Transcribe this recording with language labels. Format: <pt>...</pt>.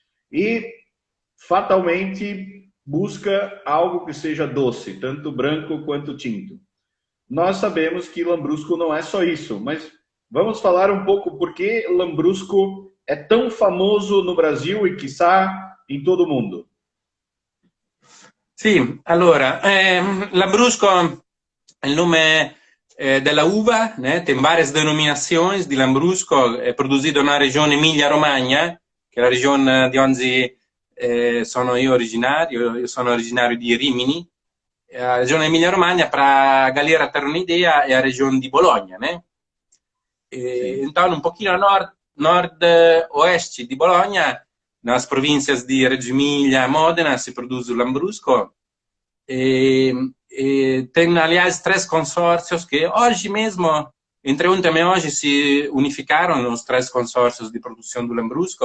<pt>E, fatalmente, busca algo que seja doce, tanto branco quanto tinto. Nós sabemos que Lambrusco não é só isso, mas vamos falar um pouco por que Lambrusco é tão famoso no Brasil e, quiçá, em todo o mundo.</pt> <it>Sì, allora, Lambrusco è il nome della uva,</it> <pt>tem várias denominações de Lambrusco,</pt> <it>è</it> <pt>produzido na região</pt> <it>Emilia-Romagna, che è la regione di onde sono io sono originario di Rimini. La regione Emilia-Romagna,</it> <pt>para a galera ter uma ideia, é a região de Bologna, né? Então, um pouquinho a nord-oeste de Bologna, nas províncias de Reggio Emilia e Modena, se produz o Lambrusco. Tem, aliás, 3 consórcios que hoje mesmo, entre ontem e hoje, se unificaram os 3 consórcios de produção do Lambrusco.</pt>